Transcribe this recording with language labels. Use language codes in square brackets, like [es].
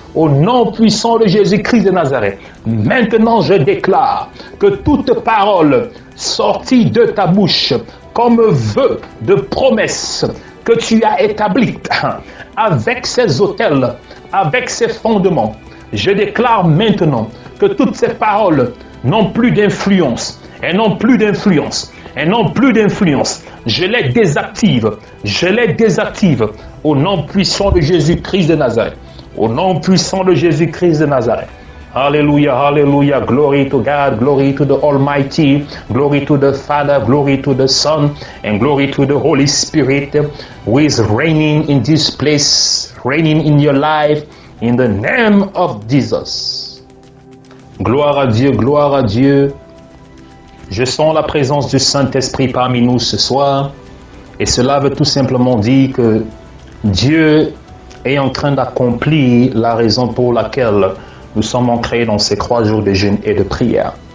[fr] Au nom puissant de Jésus-Christ de Nazareth. Maintenant, je déclare que toute parole sortie de ta bouche comme vœu de promesse que tu as établie avec ces autels, avec ces fondements, je déclare maintenant que toutes ces paroles n'ont plus d'influence. Elles n'ont plus d'influence. Elles n'ont plus d'influence. Je les désactive. Je les désactive au nom puissant de Jésus-Christ de Nazareth. Au nom puissant de Jésus-Christ de Nazareth. Hallelujah, hallelujah. [en] Glory to God, glory to the Almighty, glory to the Father, glory to the Son, and glory to the Holy Spirit who is reigning in this place, reigning in your life, in the name of Jesus. [fr] Gloire à Dieu, gloire à Dieu. Je sens la présence du Saint-Esprit parmi nous ce soir, et cela veut tout simplement dire que Dieu est en train d'accomplir la raison pour laquelle nous sommes ancrés dans ces 3 jours de jeûne et de prière.